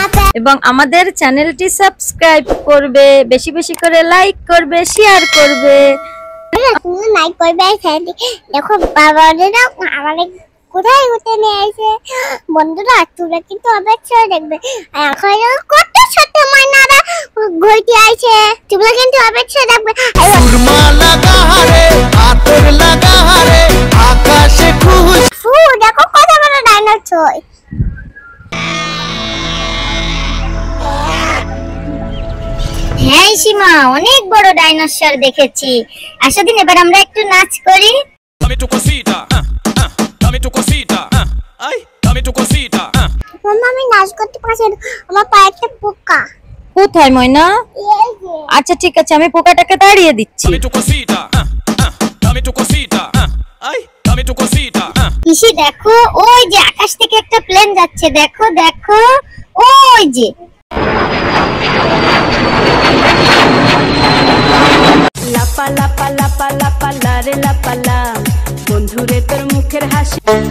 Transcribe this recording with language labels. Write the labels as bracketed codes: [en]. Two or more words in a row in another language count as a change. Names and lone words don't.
[bn] এবং আমাদের চ্যানেলটি সাবস্ক্রাইব করবে, বেশি বেশি করে লাইক করবে, শেয়ার করবে। লাইক করবে। দেখো বাবারা আমাদের কোথায় উঠে নিয়ে আসে। বন্ধুরা তোমরা কিন্তু অবশ্যই দেখবে। এখন কত ছোট মাইনারা ঘুরতে আইছে, তোমরা কিন্তু অবশ্যই দেখবে। [hi] सुरमा लगा रे आतर लगा रे आकाशे खुश। [bn] দেখো কত বড় ডাইনোসর। হ্যাঁ সীমা অনেক বড় ডাইনোসর দেখেছি। আসো দিন এবার আমরা একটু নাচ করি। [es] Dame tu cosita, dame tu cosita, ay, dame tu cosita. [bn] মামা আমি নাচ করতে পারছি না, আমার পায়ে একটা পোকা। কোথায় ময়না? এই যে আচ্ছা ঠিক আছে, আমি পোকাটাকে তাড়িয়ে দিচ্ছি। [es] Dame tu cosita, dame tu cosita, ay, dame tu cosita. [bn] কিসি দেখো ওই যে আকাশ থেকে একটা প্লেন যাচ্ছে, দেখো দেখো ওই যে। লাপা লাপা লাপা লাপা লারে লাপা লা, বন্ধুরে তোর মুখের হাসি।